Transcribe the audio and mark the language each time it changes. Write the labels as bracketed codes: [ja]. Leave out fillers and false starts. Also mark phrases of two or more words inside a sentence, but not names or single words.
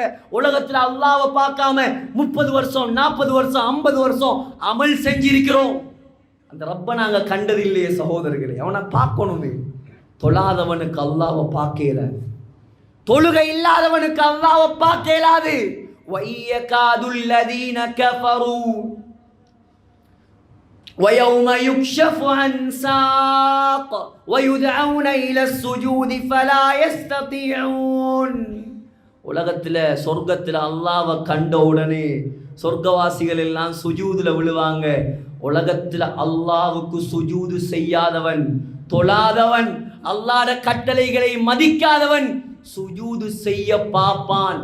[ta] உலகத்துல அல்லாஹ்வை பார்க்காம 30 வருஷம் 40 வருஷம் 50 வருஷம் அமல் செஞ்சிருக்கிறோம். அந்த ரப்ப நாங்க கண்டது இல்லையே சகோதரர்களே. அவனை பார்க்கணுமே. தொழாதவனுக்கு அல்லாஹ்வை பார்க்க இயலாது, தொழுகை இல்லாதவனுக்கு அல்லாஹ்வை பார்க்க இயலாது. [ar] ويكاد الذين كفروا وَيَوْمَ يُكْشَفُ عَنْ سَاقٍ وَيُدْعَوْنَ إِلَى السُّجُودِ فَلَا يَسْتَطِيعُونَ. [ta] உலகத்தில் சொர்க்கத்தில் அல்லாஹ்வை கண்ட உடனே சொர்க்கவாசிகள் எல்லாம் சுஜூதுல விழுவாங்க. உலகத்தில் அல்லாஹ்வுக்கு சுஜூது செய்யாதவன், தொழாதவன், அல்லாஹ்வுடைய கட்டளைகளை மதிக்காதவன் சுஜூது செய்ய பார்ப்பான்.